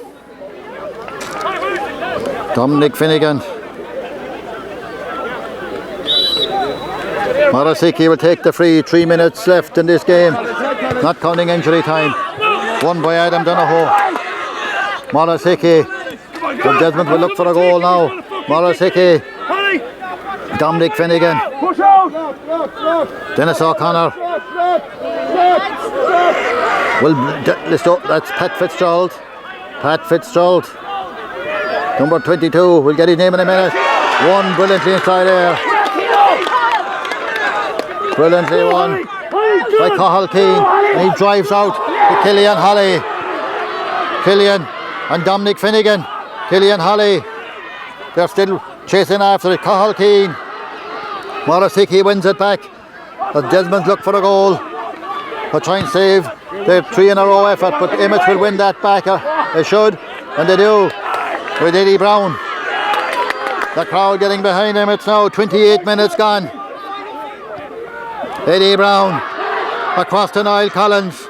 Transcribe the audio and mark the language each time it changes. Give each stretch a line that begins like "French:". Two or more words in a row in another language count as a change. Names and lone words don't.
English: Dominic Finnegan. Marasiki will take the free. 3 minutes left in this game. Not counting injury time. Won by Adam Donoghue. Marasiki. The Desmond will look for a goal now. Marasiki. Dominic Finnegan. Dennis O'Connor. Well, that's Pat Fitzgerald. Pat Fitzgerald. Number 22. We'll get his name in a minute. Won brilliantly inside there. Brilliantly won by Cathal Keane. And he drives out to Killian Holly. Killian and Dominic Finnegan. Killian Holly. They're still chasing after it. Cathal Keane. Marasiki wins it back. The Desmonds look for a goal. But try and save their 3 in a row effort. But Emmets will win that back. They should. And they do. With Eddie Brown. The crowd getting behind Emmets now. 28 minutes gone. Eddie Brown across to Niall Collins.